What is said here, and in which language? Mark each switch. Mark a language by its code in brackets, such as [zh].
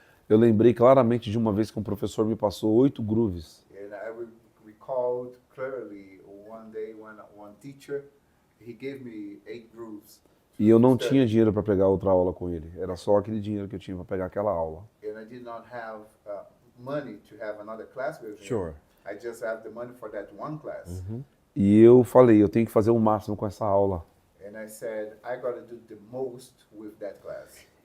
[pt] Eu lembrei claramente de uma vez que um professor me passou 8 grooves. [en] And I recalled clearly one one day one teacher, he gave me 8 grooves. [pt] E eu não tinha dinheiro para pegar outra aula com ele. Era só aquele dinheiro que eu tinha para pegar aquela aula. [en] And I did not have money to have another class with him. Sure. I just have the money for that one class. [pt] E eu falei, eu tenho que fazer o máximo com essa aula. [en] And I said, I gotta do the most with that class.